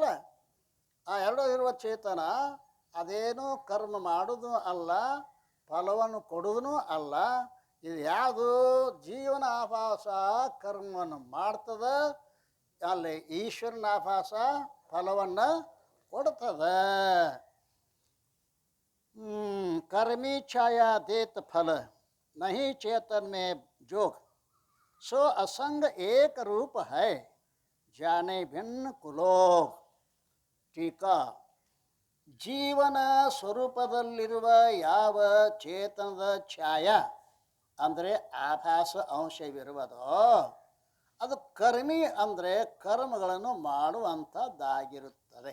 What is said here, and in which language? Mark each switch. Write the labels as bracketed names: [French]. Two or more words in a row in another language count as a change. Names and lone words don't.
[Kannada] ಆ ಎರಡೋ ಇರುವ ಚೇತನ ಅದೇನು ಕರ್ಮ ಮಾಡೋದು ಅಲ್ಲ, ಫಲವನ್ನು ಕೊಡೋದೂ ಅಲ್ಲ. ಇದು ಯಾವುದು, ಜೀವನ ಆಭಾಸ ಕರ್ಮವನ್ನು ಮಾಡ್ತದೆ, ಅಲ್ಲಿ ಈಶ್ವರನ ಆಭಾಸ ಫಲವನ್ನು ಕೊಡ್ತದೆ. [Hindi] कर्मी छाया देत फल नहीं चेतन में जोग, सो असंग एक रूप है जाने भिन्न कुलोग. [Kannada] ಟೀಕಾ, ಜೀವನ ಸ್ವರೂಪದಲ್ಲಿರುವ ಯಾವ ಚೇತನದ ಛಾಯಾ ಅಂದರೆ ಆಭಾಸ ಅಂಶವಿರುವುದೋ ಅದು ಕರ್ಮಿ ಅಂದರೆ ಕರ್ಮಗಳನ್ನು ಮಾಡುವಂಥದ್ದಾಗಿರುತ್ತದೆ.